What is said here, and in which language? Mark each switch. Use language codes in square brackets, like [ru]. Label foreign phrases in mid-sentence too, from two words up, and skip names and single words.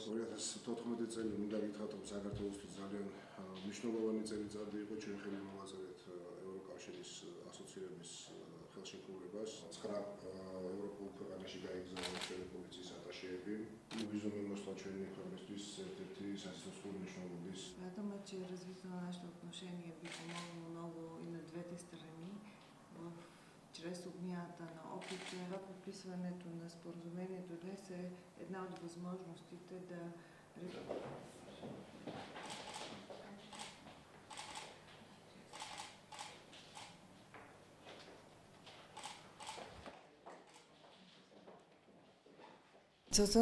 [ka] 2014 წელი მინდა გითხრათ, რომ საქართველოსთვის ძალიან მნიშვნელოვანი წელიწადი იყო ჩვენ ხელი მოვაწერეთ ევროკავშირის ასოცირების ხელშეკრულებას. 9 ევროპულ ქვეყანაში გაიგზავნა ჩვენი პოლიციის ატაშეები. ვიზუმი მოსვლა ჩვენი ქვეყნისთვის ერთ-ერთი სასიცოცხლო მნიშვნელობის. [ru] Я думаю, [bg] че развитието на нашите отношения би помогнало много и на двете страни чрез обмяната на опит. Подписването на споразумението днес е една от възможностите да Целта